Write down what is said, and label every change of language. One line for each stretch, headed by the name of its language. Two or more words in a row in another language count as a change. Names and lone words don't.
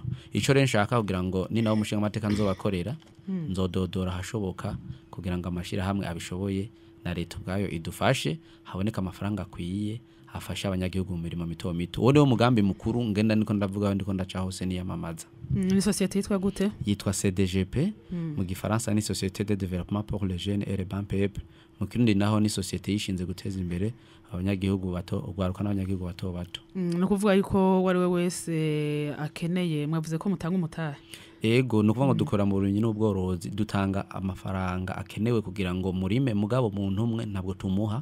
Rundi: Ico rero nshaka kugira ngo ni nawo mushinga amateka nzobakorera nzododora hashoboka kugira ngo amashira hamwe abishoboye na leta ubwayo idufashe haboneka amafaranga akwiye afasha abanyagihugu mu mirimo mito mito. Uwo mugambi mukuru ngenda niko ndavuga ndiko ndaca hose niyamamaza. Ni societe yitwa gute? Yitwa CDGP mu gifaransa ni Société de Développement pour les Jeunes et les Bons Peuples. Mu kirundi naho ni societe yishinze guteza imbere abanyagihugu bato ugwaruka n'abanyagihugu bato bato. No kuvuga yuko wari we wese akeneye mwavuze ko mutanga umutahe. Ego no kuvuga ngo dukora mu burimyi n'ubworozi dutanga amafaranga akenewe kugira ngo murime mugabo muntu umwe ntabwo tumuha.